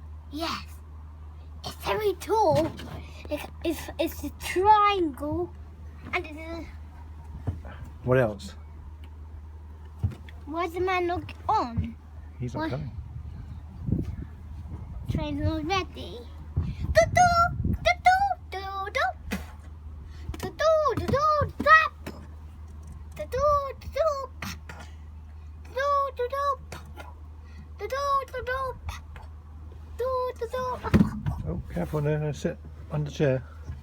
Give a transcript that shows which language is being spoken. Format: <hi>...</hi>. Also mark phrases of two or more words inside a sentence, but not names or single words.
<en>Yes. It's very tall. It's a triangle. And it's a... What else? Why's the man not on? He's not coming. Train's not ready. Do-do, do-do, do-do. Do-do, do-do, tap. Do-do, do-do, pap. Do-do, do-do, pap. Do-do, do-do, pap. Do-do, do-do, pap. Oh, careful now. Sit on the chair.</en>